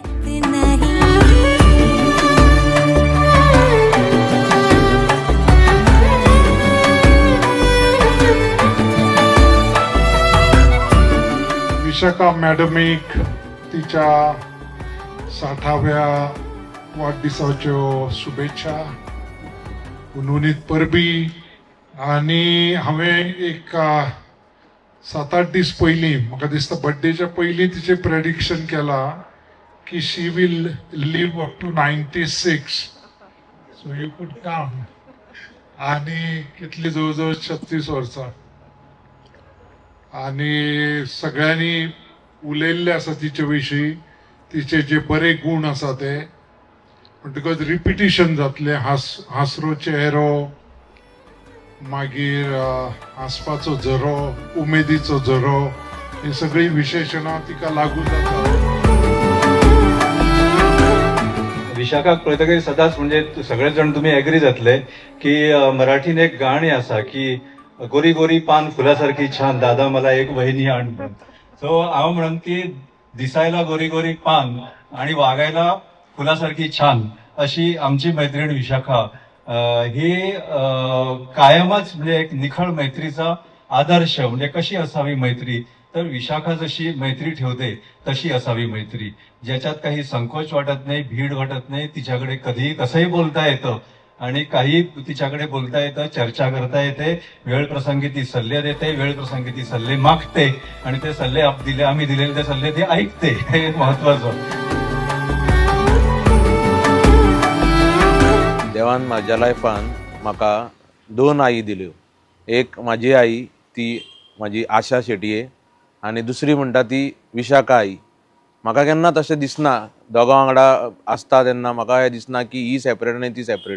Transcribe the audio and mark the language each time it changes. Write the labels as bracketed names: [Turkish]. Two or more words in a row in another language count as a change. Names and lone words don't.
[Konkani] विशाखा मॅडम एक तिच्या 60व्या वाढदिसाच्यो शुभेच्छा उन्होंने परबी. आणि हांवें एक 7-8 दीस पयलीं म्हाका दिसता बर्थडेच्या पयलीं तिचें प्रेडिक्शन केलां की [English] she will live up to 96. so you could count. [Konkani] आणि कितली जवळ 36 वर्सां. आणि सगळ्यांनी उलयल्ले आसा तिचे विशीं, तिचे जे बरे गुण आसा ते. म्हणटकच रिपिटिशन जातले. हांसरो चेहरो, मागीर हांसपाचो झरो, उमेदीचो झरो, ही सगळी विशेशणां तिका लागू जाता. विशाखाक पळयतकीर सदांच म्हणजे सगळेच जाण तुमी एग्री जातले की मराठीन एक गाणी आसा की [Marathi] गोरी गोरी पान फुलासारखी छान, दादा मला एक वहिनी आण. [Konkani] सो हांव म्हणून की दिसायला गोरी गोरी पान आणि वागायला फुलासारखी छान अशी आमची मैत्रीण विशाखा. [Marathi] ही कायमच म्हणजे एक निखळ मैत्रीचा आदर्श. म्हणजे कशी असावी मैत्री, तर विशाखा जशी मैत्री ठेवते तशी असावी मैत्री, ज्याच्यात काही संकोच वाटत नाही, भीड वाटत नाही. तिच्याकडे कधीही कसंही बोलता येतं आणि काही तिच्याकडे बोलता येतं, चर्चा करता येते. वेळ प्रसंगी ती सल्ले देते, वेळ प्रसंगी ती सल्ले मागते आणि ते सल्ले आम्ही दिलेले ते सल्ले ती ऐकते. हे महत्वाचं. [Konkani] देवान म्हाज्या लायफान म्हाका 2 आई दिल्यो. एक म्हाजी आई, ती म्हाजी आशा शेटये, आनी दुसरी म्हणटा ती विशाखा आई. म्हाका केन्ना तशें दिसना दोगां वांगडा आसता तेन्ना म्हाका हें दिसना की ही सेपरेट आनी ती सेपरेट.